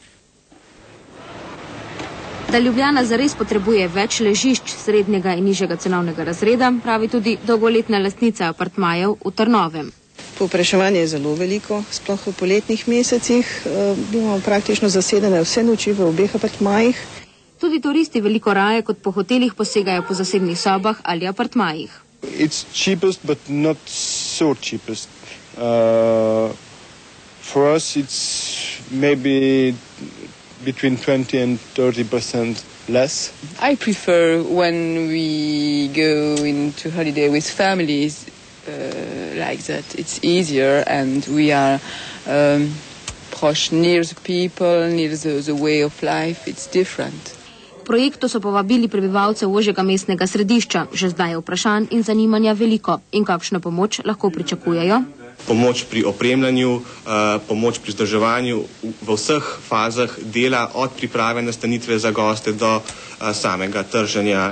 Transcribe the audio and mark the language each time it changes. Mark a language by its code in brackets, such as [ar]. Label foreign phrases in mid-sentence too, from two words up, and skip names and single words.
[sl] Da Ljubljana zares potrebuje več ležišč srednjega in nižjega cenovnega razreda, pravi tudi dolgoletna lastnica apartmajev v Trnovem. Povpraševanje je zelo veliko, sploh v poletnih mesecih. Imamo praktično zasedene vse noči v obeh apartmajih. Tudi turisti veliko raje kot po hotelih posegajo po zasebnih sobah ali apartmajih. [en] It's cheapest, but not so cheapest. For us it's maybe between 20 and 30% less. I prefer when we go into holiday with families like that. It's easier and we are near the people, near the way of life. It's different. [sl] Projektu so povabili prebivalce ožjega mestnega središča. Že zdaj je vprašanj in zanimanja veliko. In kakšno pomoč lahko pričakujejo? Pomoč pri opremljanju, pomoč pri vzdrževanju v vseh fazah dela, od priprave nastanitve za goste do samega trženja.